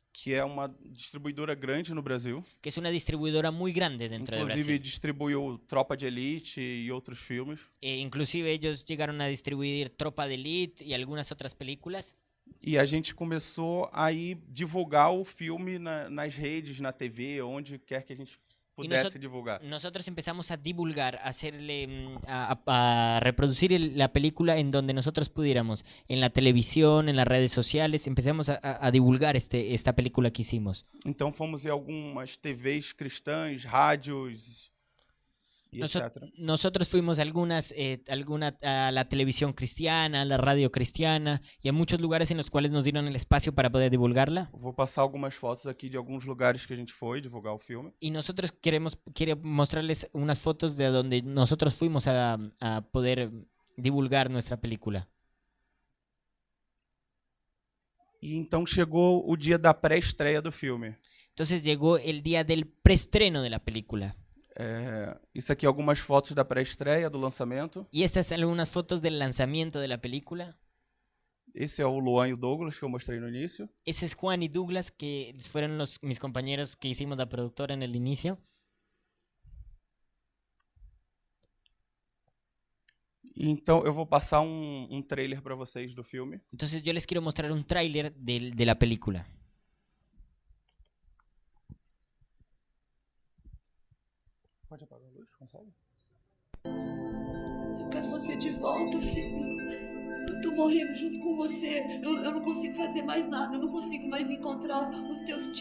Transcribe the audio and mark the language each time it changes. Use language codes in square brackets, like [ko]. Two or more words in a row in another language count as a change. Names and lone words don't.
[pt] que é uma distribuidora grande no Brasil. [es] que es una distribuidora muy grande dentro de [pt] Inclusive, [es] Brasil. [pt] distribuiu Tropa de Elite e outros filmes. [es] Inclusive ellos llegaron a distribuir Tropa de Elite y algunas otras películas. [pt] E a gente começou a ir divulgar o filme nas redes, na TV, onde quer que a gente pudesse divulgar. [es] Nosotros empezamos a divulgar, a hacerle, a reproducir la película en donde nosotros pudiéramos, en la televisión, en las redes sociales, empezamos a divulgar esta película que hicimos. [pt] Então fomos em algumas TVs cristãs, rádios. e [es] Noso- [pt] etc. [es] Nosotros fuimos a a la televisión cristiana, a la radio cristiana y a muchos lugares en los cuales nos dieron el espacio para poder divulgarla. [pt] Vou passar algumas fotos aqui de alguns lugares que a gente foi divulgar o filme. [es] Y nosotros quiero mostrarles unas fotos de donde nosotros fuimos a poder divulgar nuestra película. [pt] E então chegou o dia da pré-estreia do filme. [es] Entonces llegó el día del preestreno de la película. [pt] Isso aqui é algumas fotos da pré-estreia, do lançamento. [es] Y estas son algunas fotos del lanzamiento de la película. [pt] Esse é o Luan e o Douglas que eu mostrei no início. [es] Ese es Juan y Douglas, que fueron mis compañeros que hicimos la productora en el inicio. [pt] E então eu vou passar um trailer para vocês do filme. [es] Entonces yo les quiero mostrar un tráiler de la película. [pt] Pode apagar a luz, consegue? Eu quero você de volta, filho. Eu tô morrendo junto com você. Eu não consigo fazer mais nada. Eu não consigo mais encontrar os teus tios.